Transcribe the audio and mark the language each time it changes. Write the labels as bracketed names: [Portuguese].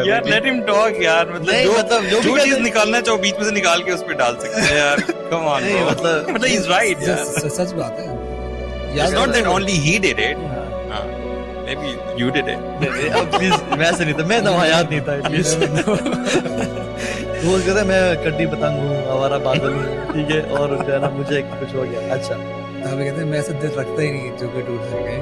[Urdu] یار [English] let him talk [Urdu] یار, مطلب جو چیز نکالنا چاہو بیچ میں سے نکال کے اس پہ ڈال سکتے ہیں یار. [English] Come on bro. [Urdu] مطلب [English] he's right [Urdu] یار. سچ بات ہے. [English] It's not that only he did it. Maybe you did it. [Urdu] Please میں ایسے نہیں تھا, میں تو وہاں یاد نہیں تھا. وہ کہتا ہے میں کٹی پتنگ ہوں, آوارہ بادل ہوں, ٹھیک ہے, اور جو ہے نا مجھے کچھ ہو گیا. اچھا ہمیں کہتے ہیں میں ایسا دل رکھتا ہی نہیں جو کہ ٹوٹ سکے.